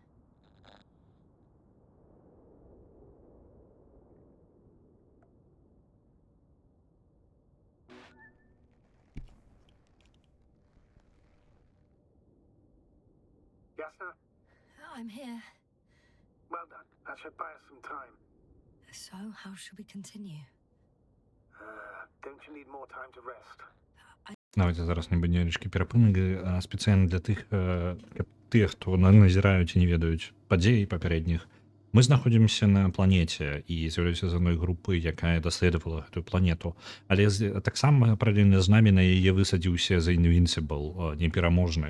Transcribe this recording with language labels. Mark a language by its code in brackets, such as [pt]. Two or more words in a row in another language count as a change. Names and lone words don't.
[en] Yasna, I'm here. well done. That should buy us some time. So, how should we continue? Don't you need more time to rest? [be] Давайте зараз невеличкі перапынак спецыяльна для тых, хто назіраюць і не ведаюць падзей папярэдніх. Мы знаходзімся на планеце і з'яўляюся з адной групы, якая даследавала гэтую планету. Але таксама паралельна з намі на яе высадзіўся The Invincible, непераможны.